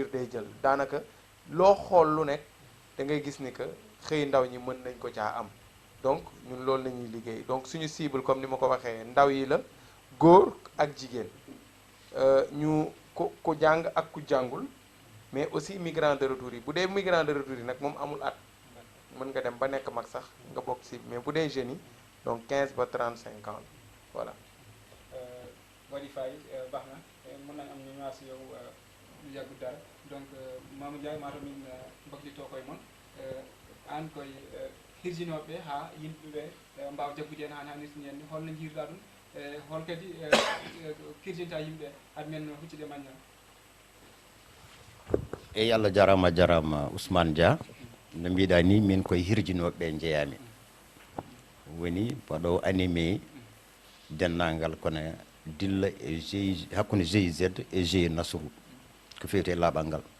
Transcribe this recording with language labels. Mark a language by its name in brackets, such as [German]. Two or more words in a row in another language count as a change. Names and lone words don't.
[Wolof] day jël daanaka loo xool lu nekk da ngay gis ni que xëy ndaw ñi mën nañ ko caa am donc ñun loolu la ñuy liggéey donc suñu cible comme ni ma ko waxee ndaw yi la góor ak jigéen ñu ku jàng ak ku jàngul mais aussi [French] migrant de retour [Wolof] yi bu dee [French] migrant de retour [Wolof] yi nag moom amul at mën nga dem ba nekk mag sax nga bokk ci mais bu dee jeunes yi donc 15 ba 35 ans voilà. Wadify baax na mën nañ am ñu ñëwaat si yow lu yàggut dara donc Mamadou Ndiaye [Fula] maa min mbaglitoo koye moon an koye hirjinoɓe ha yimɓeɓe mbawa jaggude hen han hannirtini hen ni holno jiiruɗa ɗum hol kadi kirjinta yimɓe haade men huccude Mañang. eyi Allah jarama Ousmane Dia no mbiɗa ni min koye hirjinoɓe jeeyami woni mbaɗo animé dennangal kono dilla e hakkude GIZ e GIE Nasrou ko fewte laaɓal ngal